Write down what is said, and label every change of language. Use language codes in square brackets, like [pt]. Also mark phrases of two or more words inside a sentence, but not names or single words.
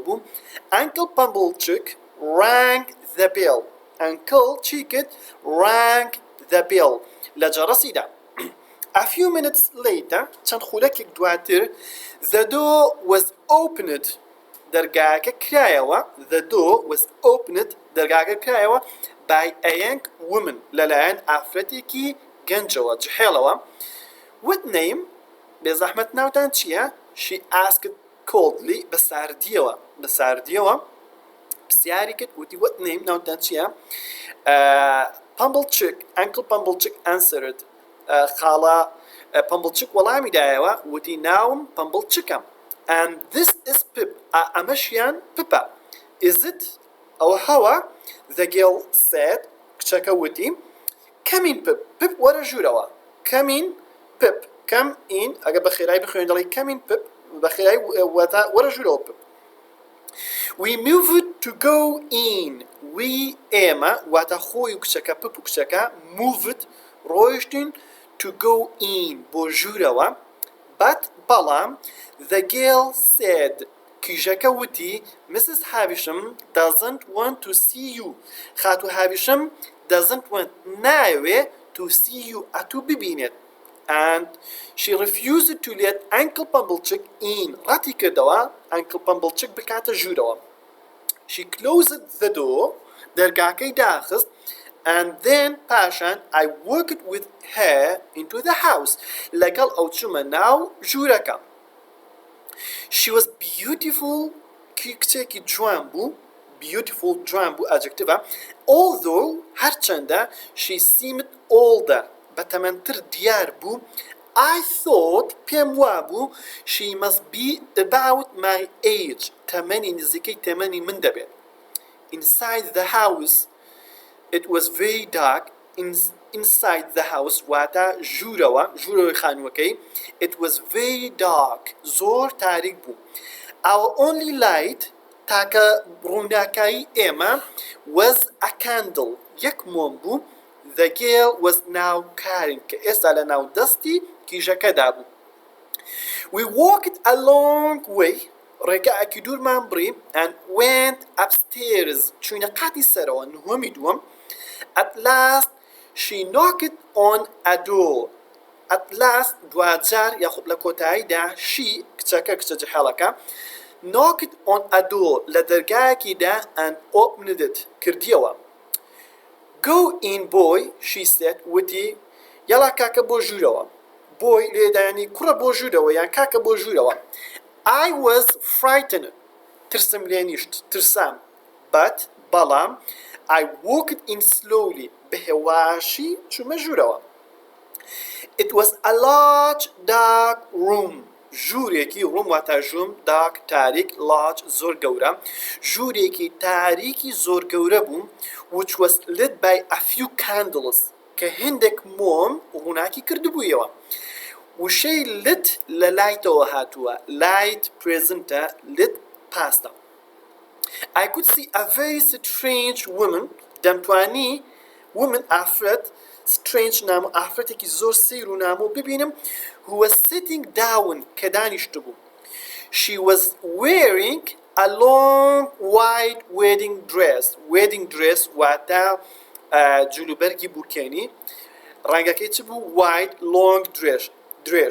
[en] بوو Uncle Pumblechook rang the bell Uncle Chicket rang the bell [ckb] لە جەرەسیدا [en] A few minutes later [ckb] چەند خولەکێک دواتر [en] the door was opened [ckb] دەرگاکە کرایەوە [en] the door was opened [ckb] دەرگاکە کرایەوە [en] by a young woman [ckb] لەلایەن ئافرەتێکی گەنجەوە جحێڵەوە [en] What name [ckb] بێزەحمەت ناوتان چییە [en] She asked coldly [ckb] بەساردیەوە پرسیاری کرد وتی [en] What name [ckb] ناوتان چییە [en] Pumblechook Uncle Pumblechook answered [ckb] خاڵە Pumblechook وەڵامی دایەوە وتی ناوم Pumblechookە [en] and this is Pip [ckb] ئەمەشیان پپە [en] Is it [ckb] ئەوە هەوە [en] The girl said [ckb] کچەکە وتی [en] Come in Pip Pip [ckb] وەرە ژوورەوە [en] Come in Pip Come in [ckb] ئەگە بە خێرایی بخوێن دەڵی [en] Come in Pip [ckb] بە خێرایی وەرە ژوورەوە [en] Pip We moved to go in We [ckb] ئێمە واتە خۆی و کچەکە Pip و کچەکە [en] moved ڕۆیشتین to go in [ckb] بۆ ژوورەوە [en] but بەڵام the girl said [ckb] کیژەکە وتی [en] Mrs. Havisham doesn't want to see you خاتو هاویشم doesn't want ناوێ to see you [ckb] ئەتوو ببینێت [en] and she refused to let Uncle Pumblechook in [ckb] ڕاتی کردەوە [en] Uncle Pumblechook [ckb] بکاتە ژوورەوە [en] she closed the door [ckb] دەرگاکەی داخست [en] and then پاشان I walked with her into the house [ckb] لەگەڵ ئەو چوومە ناو ژوورەکە [en] she was beautiful [ckb] کچێکی جوان بوو [en] beautiful [ckb] جوان بوو [en] adjective although هەرچەندە she seemed older [ckb] بەتەمەنتر دیار بوو [en] I thought [ckb] پێم وابوو [en] she must be about my age [ckb] تەمەنی نزیکەی تەمەنی من دەبێت [en] inside the house It was very dark inside the house [ckb] واتە ژوورەوەی خانووەکەی [en] It was very dark [ckb] زۆر تاریک [en] بوو Our only light [ckb] تاکە ڕووناکایی ئێمە [en] was a candle [ckb] یەک مۆم بوو [en] The girl was now carrying [ckb] کە ئێستا لە ناو دەستی کیژەکەدا بوو [en] We walked a long way [ckb] ڕێگایەکی دوورمان بڕی [en] and went upstairs [ckb] چوینە قاتی سەرەوە نهۆمی دووەم [en] At last she knocked on a door At last [ckb] دوجار یاخود لە کۆتاییدا [en] she [ckb] کچەکە کچە جەحێڵەکە [en] knocked on a door [ckb] لە دەرگایەکیدا [en] and opened it کردیەوە Go in boy she said [ckb] وتی یاڵا کاکە بۆ ژوورەوە بۆی لێدانی کوڕە بۆ ژوورەوە یان کاکە بۆ ژوورەوە [en] I was frightened [ckb] ترسم لێ نیشت ترسام but بەڵام [en] I walked in slowly [ckb] بهێواشی چوومە ژوورەوە [en] It was a large dark room [ckb] ژوورێکی ڕوم واتە ژوم dark تاریک large زۆر گەورە ژوورێکی تاریکی زۆر گەورە بوو [en] which was lit by a few candles [ckb] کە هێندێک مۆم ڕووناکی کردبوویەوە وشەی [en] lit [ckb] لە لایتەوە هاتووە [en] light presentە lit pastە I could see a very strange woman دەمتوانی woman ئافرەت strange نامۆ [ckb] ئافرەتێکی زۆر سیر و نامۆ ببینم [en] who was sitting down [ckb] کە دانیشتە بوو [en] she was wearing a long white wedding dress [ckb] واتە جلوبەرگی بورکێنی ڕەنگەکەی چ بوو [en] white long dress